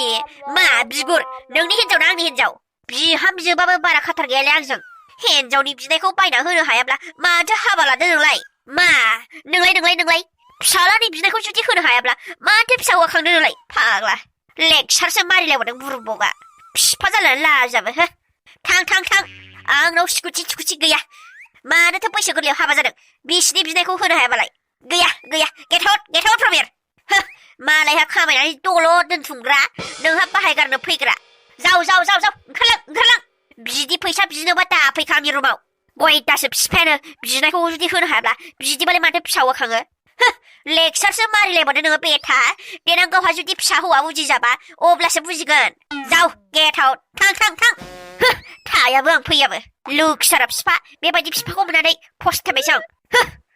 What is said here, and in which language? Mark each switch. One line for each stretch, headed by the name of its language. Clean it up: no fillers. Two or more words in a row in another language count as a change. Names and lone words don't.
Bodo: मा बिगुर नोंनि हिनजाव ना आंनि हिनजाव बिहामजोबाबो बारा खाथार गैयालै आंजों हिनजावनि बिनायखौ बायना होनो हायाब्ला माथो हाबा लादों नोंलाय मा नोंलाय फिसालानि बिनायखौ जुदि होनो हायाब्ला माथो फिसा हौवा खांदों नोंलाय फाग्ला लेक्सारसो मारिलायबावदों बुरबगा फिफा जालायनानै लाजाबो हो थां आंनाव स्कुटि गैया मानोथो बैसो गोरलैयाव हाबा जादों बिसिनि बिनायखौ होनो हायाबालाय गैया
English: get out from here
Bodo: हो मालायहा खामायनानै दलद दोनथुमग्रा नोंहा बाहायगारनो फैग्रा जाव ओंखारलां बिदि फैसा बिनोबा दा फैखा आंनि रुमाव गयदासो फिफायानो बिनायखौ जुदि होनो हायाब्ला बिदिबालाय माथो फिसा हौवा खाङो लेक्सारसो मारिलायबावदों नोङो बेथा देनां गावहा जुदि फिसा हौवा बुजिजाबा अब्लासो बुजिगोन जाव
English: get out
Bodo: थां थायाबो आं फैयाबो लोखिसारा फिफा बेबायदि फिफाखौ मोननानै फस्थायबायसो आं